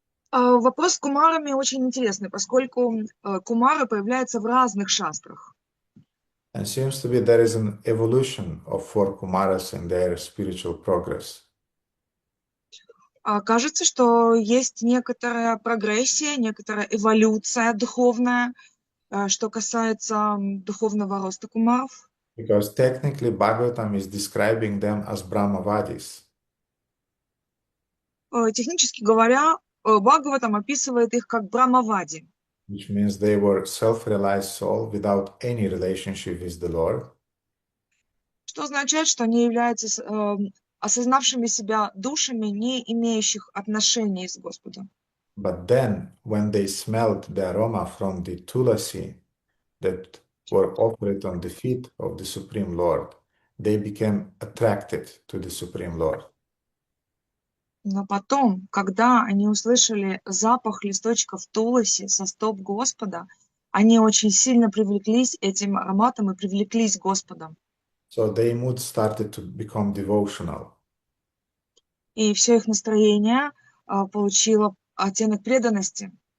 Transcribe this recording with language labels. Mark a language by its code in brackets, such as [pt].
[ru] Вопрос с кумарами очень интересный, поскольку кумары появляются в разных шастрах. [en] And seems to be there is an evolution of four Kumaras in their spiritual progress. [ru] Кажется, что есть некоторая прогрессия, некоторая эволюция духовная, что касается духовного роста кумаров. [en] Because technically Bhagavatam is describing them as Brahmavadis. [ru] Технически говоря, Бхагаватам описывает их как брамавади. [en] Which means they were self-realized soul without any relationship with the Lord. [ru] Что означает, что они являются осознавшими себя душами, не имеющих отношений с Господом. [en] But then, when they smelled the aroma from the tulasi that were offered on the feet of the Supreme Lord, they became attracted to the Supreme Lord. [ru] Но потом, когда они услышали запах листочков туласи со стоп Господа, они очень сильно привлеклись этим ароматом и привлеклись Господом. [en] So their mood started to become devotional. [ru] И все их настроение получило оттенок преданности.